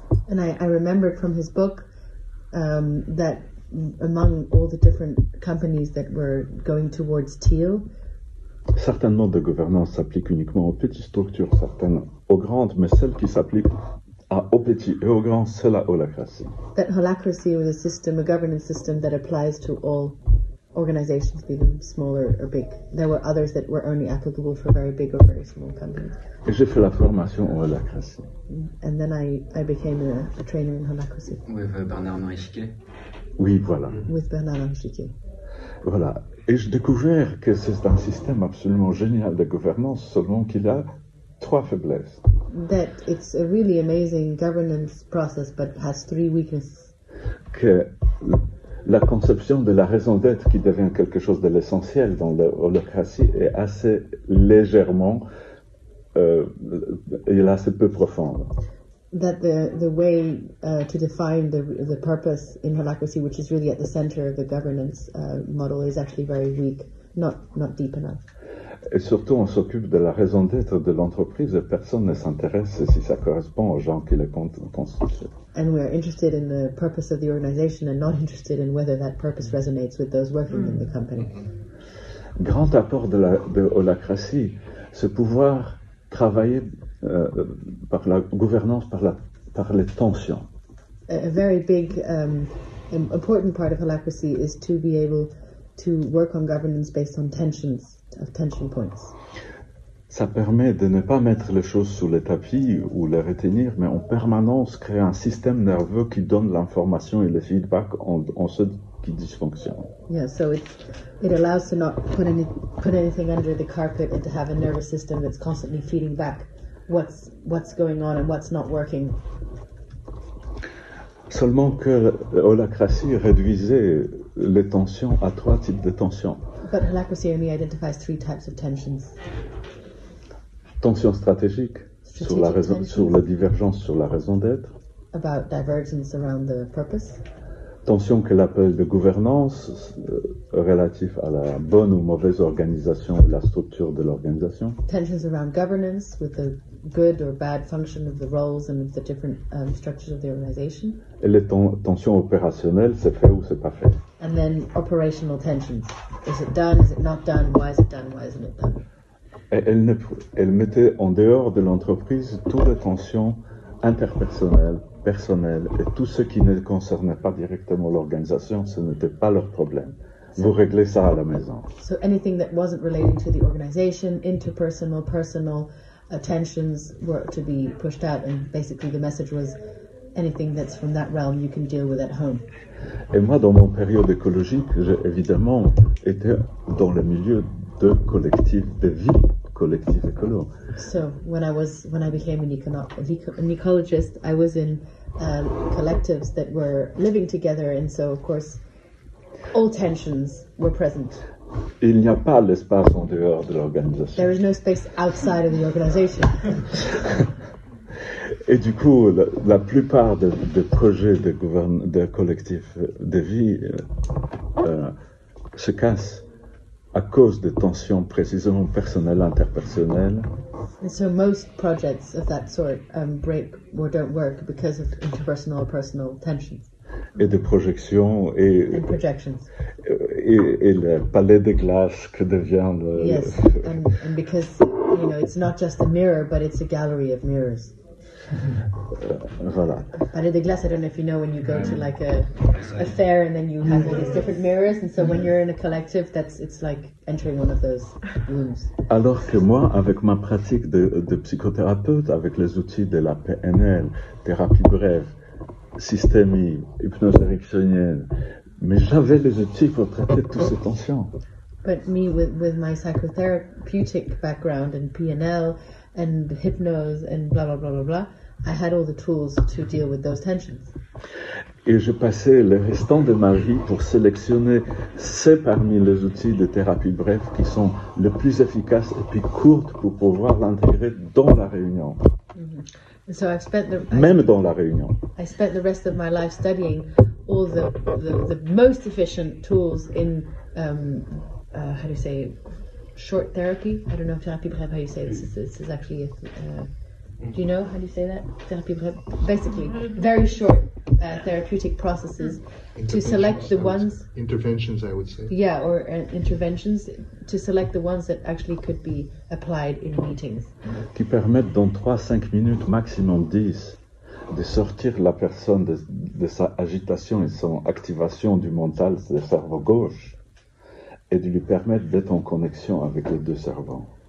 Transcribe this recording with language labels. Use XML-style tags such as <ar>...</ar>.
<en>and I remembered from his book that among all the different companies that were going towards teal,</en> <fr>certains modes de gouvernance s'appliquent uniquement aux petites structures, certaines aux grandes, mais celles qui s'appliquent aux petits et aux grands, c'est la holacratie.</fr> <en>That holacracy was a governance system that applies to all organizations, be them small or big. There were others that were only applicable for very big or very small companies.</en> <fr>Et j'ai fait la formation en holacratie.</fr> <en>And then I became a trainer in holacracy. With Bernard-Henri Chiquet.</en> <fr>Oui, voilà.</fr> <en>With Bernard-Henri Chiquet.</en> <fr>Voilà. Et j'ai découvert que c'est un système absolument génial de gouvernance, seulement qu'il a 3 faiblesses.</fr> <en>That it's a really amazing governance process, but has 3 weaknesses.</en> <fr>Que la conception de la raison d'être qui devient quelque chose de l'essentiel dans l'holacratie est assez légèrement et assez peu profonde.</fr> <en>That the way to define the purpose in holacracy, which is really at the center of the governance model, is actually very weak, not deep enough.</en> <fr>Et surtout, on s'occupe de la raison d'être de l'entreprise et personne ne s'intéresse si ça correspond aux gens qui les constituent.</fr> <en>And we're interested in the purpose of the organization and not interested in whether that purpose resonates with those working in the company.</en> <fr>Grand apport de holacratie, c'est pouvoir travailler par la gouvernance, par les tensions.</fr> <en>A very big, important part of holacracy is to be able to work on governance based on tension points.</en> <fr>Ça permet de ne pas mettre les choses sous le tapis ou les retenir, mais en permanence créer un système nerveux qui donne l'information et le feedback en ce qui dysfonctionne.</fr> <en>Yeah, so it allows to not put anything under the carpet and to have a nervous system that's constantly feeding back what's going on and what's not working.</en> <fr>Seulement que holacratie réduisait les tensions à 3 types de tensions.</fr> <en>But holacracy only identifies 3 types of tensions.</en> <fr>Tension stratégique sur la divergence sur la raison d'être.</fr> <en>About divergence around the purpose.</en> <fr>Tension qu'elle appelle de gouvernance relatif à la bonne ou mauvaise organisation et la structure de l'organisation.</fr> <en>Tensions around governance with the good or bad function of the roles and the different structures of the organization.</en> <fr>Et les tensions opérationnelles, c'est fait ou c'est pas fait.</fr> <en>and then operational tensions. Is it done? Is it not done? Why is it done? Why isn't it done?</en> <fr>Elle mettait en dehors de l'entreprise toutes les tensions interpersonnelles, personnelles, et tout ce qui ne concernait pas directement l'organisation, ce n'était pas leur problème. Vous réglez ça à la maison.</fr> <en>So anything that wasn't relating to the organization, interpersonal, personal tensions were to be pushed out, and basically the message was anything that's from that realm you can deal with at home.</en> <fr>Et moi, dans mon période écologique, j'ai évidemment été dans le milieu de collectifs de vie, collectifs écolos.</fr> <en>So when I became an ecologist, I was in collectives that were living together, and so of course all tensions were present.</en> <fr>Il n'y a pas l'espace en dehors de l'organisation.</fr> <en>There is no space outside of the organization.</en> <fr>Et du coup, la plupart des projets de collectifs de vie se cassent à cause de tensions précisément personnelles, interpersonnelles.</fr> <en>And so most projects of that sort break or don't work because of interpersonal or personal tensions.</en> <fr>Et de projections</fr> <en>And projections.</en> <fr>Et le palais de glace que devient le...</fr> <en>Yes, and because, it's not just a mirror, but it's a gallery of mirrors.</en> <fr>Voilà. Palais de glace,</fr> <en>I don't know if you know when you go to like a fair and then you have all these different mirrors, and so when you're in a collective, it's like entering one of those rooms.</en> <fr>Alors que moi, avec ma pratique de psychothérapeute, avec les outils de la PNL, thérapie brève, systémie, hypnose ericksonienne, mais j'avais les outils pour traiter toutes ces tensions.</fr> <en>But me, with my psychotherapeutic background and PNL and hypnose and blah, blah, blah, blah, blah, I had all the tools to deal with those tensions.</en> <fr>Et je passais le restant de ma vie pour sélectionner ceux parmi les outils de thérapie brève qui sont les plus efficaces et puis courtes pour pouvoir l'intégrer dans la réunion.</fr> <en>Mm-hmm. So</en> <fr>Même dans la réunion.</fr> <en>I spent the rest of my life studying all the most efficient tools in how do you say, short therapy? I don't know if thérapie brève, how you say this. This is actually do you know how do you say that? Thérapie brève. Basically, very short therapeutic processes to select the ones... Interventions, I would say. Yeah, or interventions to select the ones that actually could be applied in meetings.</en> <fr>Qui permettent dans 3-5 minutes, maximum 10, de sortir la personne de sa agitation et son activation du mental, du cerveau gauche, et de lui permettre d'être en connexion avec les deux cerveaux.</fr>